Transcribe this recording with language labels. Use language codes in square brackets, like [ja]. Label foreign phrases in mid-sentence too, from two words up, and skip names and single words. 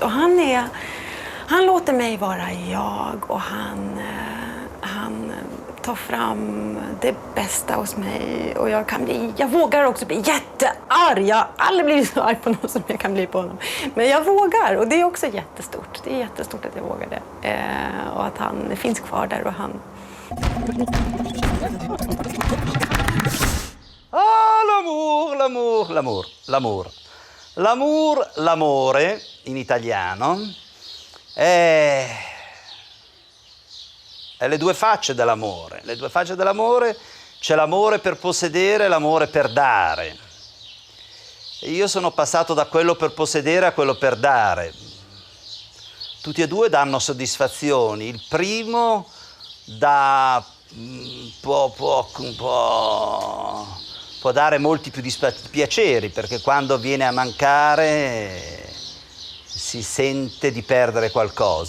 [sv] Och han låter mig vara jag och han tar fram det bästa hos mig. Och jag vågar också bli jättearg. Jag har aldrig blivit så arg på någon som jag kan bli på honom. Men jag vågar, och det är också jättestort. Det är jättestort att jag vågar det. Och att han finns kvar där och han... [fr] Ah, l'amour, l'amour, l'amour, l'amour. [it] L'amour, l'amore, in italiano, è le due facce dell'amore. Le due facce dell'amore, c'è l'amore per possedere e l'amore per dare. E io sono passato da quello per possedere a quello per dare. Tutti e due danno soddisfazioni. Il primo dà può dare molti più piaceri, perché quando viene a mancare si sente di perdere qualcosa.